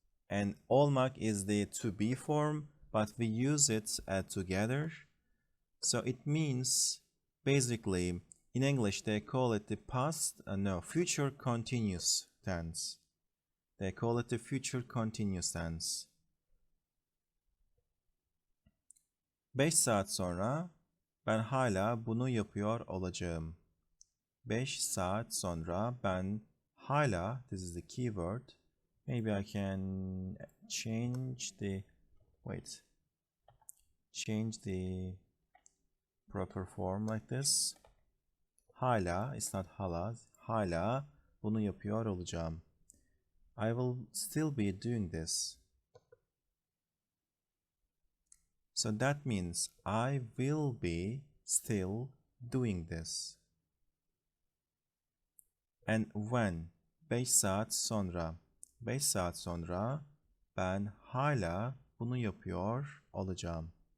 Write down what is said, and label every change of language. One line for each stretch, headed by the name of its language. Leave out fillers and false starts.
English: And olmak is the to be form, but we use it together. So it means, basically, in English they call it the future continuous tense. They call it the future continuous tense.
Turkish: 5 saat sonra ben hala bunu yapıyor olacağım. 5 saat sonra ben hala,
English: this is the keyword. Maybe I can change the proper form like this. Hala, it's not hala.
Turkish: Hala bunu yapıyor olacağım.
English: I will still be doing this. So that means I will be still doing this. And when?
Turkish: 5 saat sonra. 5 saat sonra ben hala bunu yapıyor olacağım.